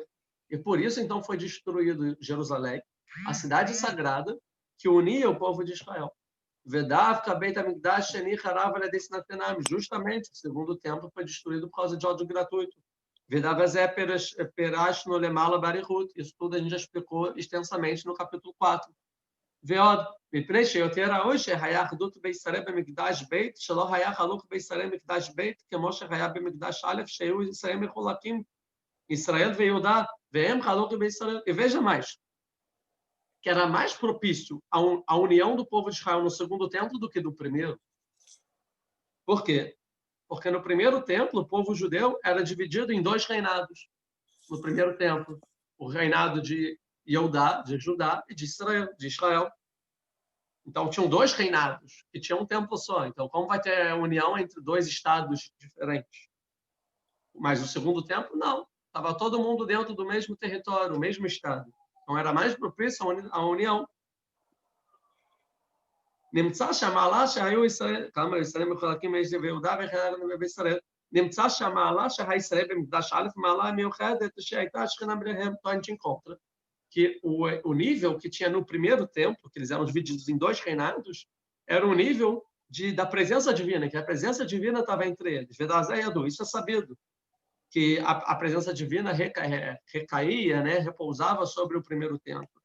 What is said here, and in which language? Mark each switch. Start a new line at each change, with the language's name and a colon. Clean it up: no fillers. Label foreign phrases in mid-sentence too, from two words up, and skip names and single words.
Portuguese: E por isso, então, foi destruído Jerusalém, a cidade sagrada que unia o povo de Israel. Justamente, o segundo templo foi destruído por causa de ódio gratuito. Isso tudo a gente já explicou extensamente no capítulo 4.
Hebrew: ועוד, מפני שיותר ראוי שהיה אחדות בישראל במקדש בית, שלא היה חלוק בישראל במקדש בית, כמו שהיה במקדש א', שהיו ישראל מחולקים, ישראל ויהודה, והם חלוקים בישראל.
Portuguese: E veja mais, que era mais propício a união do povo de Israel no segundo templo do que do primeiro. Por quê? Porque no primeiro templo, o povo judeu era dividido em 2 reinados. No primeiro templo, o reinado de Judá e de Israel. Então, tinham 2 reinados, que tinham um templo só. Então, como vai ter união entre 2 estados diferentes? Mas o segundo templo, não. Estava todo mundo dentro do mesmo território, o mesmo estado. Então, era mais propício a união.
Hebrew: נמצא שהמעלה שהיו ישראל, כמה ישראל מחולקים ביהודה וישראל, נמצא שהמעלה שהישראל במקדש א' מעלה מיוחדת שהייתה השכינה ביניהם,
Portuguese: então a gente encontra que o nível que tinha no primeiro templo, que eles eram divididos em 2 reinados, era o nível da presença divina, que a presença divina estava entre eles. Isso é sabido, que a presença divina recaía, né, repousava sobre o primeiro templo.